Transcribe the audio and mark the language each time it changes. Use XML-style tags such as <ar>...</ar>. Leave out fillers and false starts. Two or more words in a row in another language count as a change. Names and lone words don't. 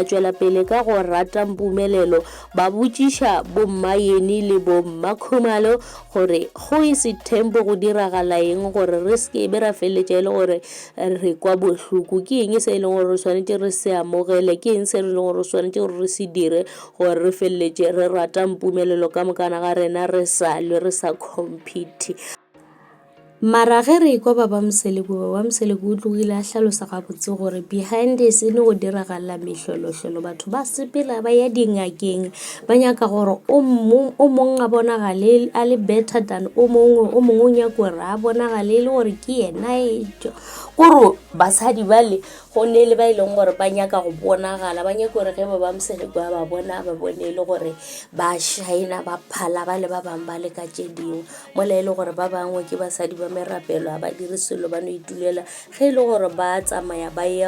<nso>tšwela pele ka go rata Mpumelelo ba botšiša bomma yene le bomma Khumalo gore go e se tempo go diragala eng gore re se be ra feleletša e le gore re kwa bohloko ke eng se e leng gore re swanetše re se amogele ke eng se e leng gore re swanetše gore re se dire gore re feleletše re rata Mpumelelo ka mokana ga rena re sa lwe re</nso> <en>sa compete.</en> <nso>Mara ge re kwa baba Mseleku o tlogile a hlalosa gabotse gore</nso> <en>behind the scene</en> <nso>go diragala mehlolohlolo batho ba sepela ba ya dingakeng ba nyaka gore o mong a bonagale a le</nso> <en>better than</en> <nso>o mongwe o nyaka gore a bonagale le gore ke yena gore basadi bale go ne le ba ileng gore ba nyaka go bonagala ba nyaka gore ge ba ba Mseleko ba bona ba bone le gore ba shaina ba phala ba le ba bang ba le ka tše dingwe mola e le gore ba bangwe ke basadi ba merapelo ba dire selo ba no itulela ge e le gore ba tsamaya ba ya</nso>